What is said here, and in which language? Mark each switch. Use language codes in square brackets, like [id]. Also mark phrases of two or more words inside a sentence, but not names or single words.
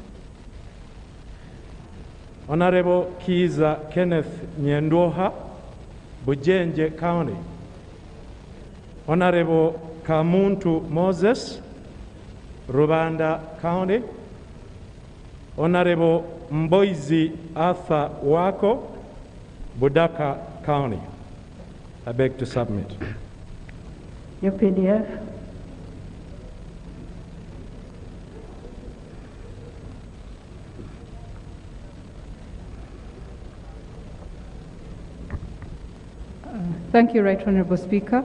[en] Honorable Kiza Kenneth Nyendoha, Bujenje County. Honorable Kamuntu Moses, Rubanda County. Honorable Mboizi Arthur Wako, Budaka County. I beg to submit. UPDF? Thank you, Right Honourable Speaker.